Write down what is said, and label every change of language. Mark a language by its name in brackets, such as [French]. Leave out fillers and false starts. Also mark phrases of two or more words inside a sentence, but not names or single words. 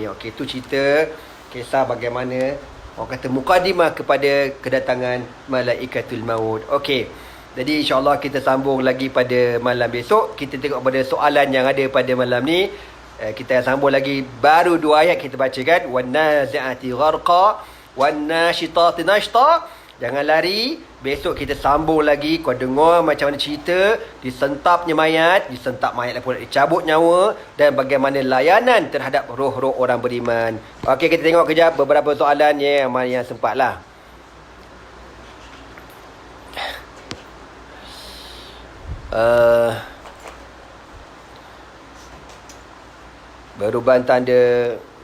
[Malay] Okey, tu cerita kisah bagaimana orang kata mukadimah kepada kedatangan malaikatul maut. Okey. Jadi insya-Allah kita sambung lagi pada malam besok. Kita tengok pada soalan yang ada pada malam ni. Kita sambung lagi, baru 2 ayat kita bacakan. [Arabic] والنازعات غرقا والناشطات نشطا. [Malay] Jangan lari. Besok kita sambung lagi. Kau dengar macam mana cerita disentapnya mayat, disentap mayat pula dicabut nyawa, dan bagaimana layanan terhadap roh-roh orang beriman. Okey, kita tengok kejap beberapa soalan yang sempatlah. Beruban tanda.